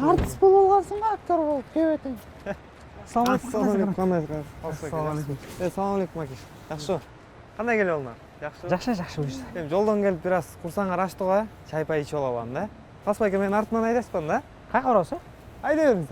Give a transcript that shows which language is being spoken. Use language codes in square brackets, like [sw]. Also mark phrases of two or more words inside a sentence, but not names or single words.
[ky] Артист болуп алгансың го, актер болуп, кебетең. Салам алейкум. Салам алейкум. Салам алейкум, Акиш. Жакшы. Кандай келип алдың? Жакшы? Жакшы буюрса. Жолдон келип бир аз курсаңар ачты го, чай-пай ичип алабам да. Каспай эке, мен артынан айдаспан да. Кайга барабыз? Айдай бериңиз.